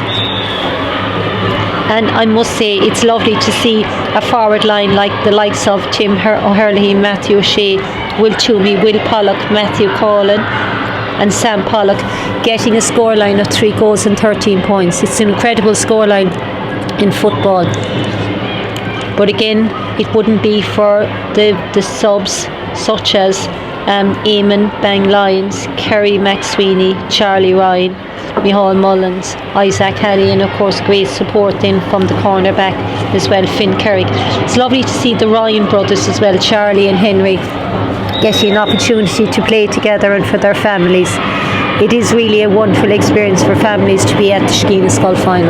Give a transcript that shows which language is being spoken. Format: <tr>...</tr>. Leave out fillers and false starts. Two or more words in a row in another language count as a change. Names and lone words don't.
<en>And I must say, it's lovely to see a forward line like the likes of Tim O'Herlihy, Matthew O'Shea, Will Toomey, Will Pollock, Matthew Collin and Sam Pollock, getting a scoreline of 3 goals and 13 points. It's an incredible scoreline in football. But again, it wouldn't be for the subs such as Eamon Bang Lyons, Kerry McSweeney, Charlie Ryan, Micheál Mullins, Isaac Halley, and of course great support then from the cornerback as well, Finn Kerrick. It's lovely to see the Ryan brothers as well, Charlie and Henry, getting an opportunity to play together and for their families. It is really a wonderful experience for families to be at the Skeena Skull final.</en>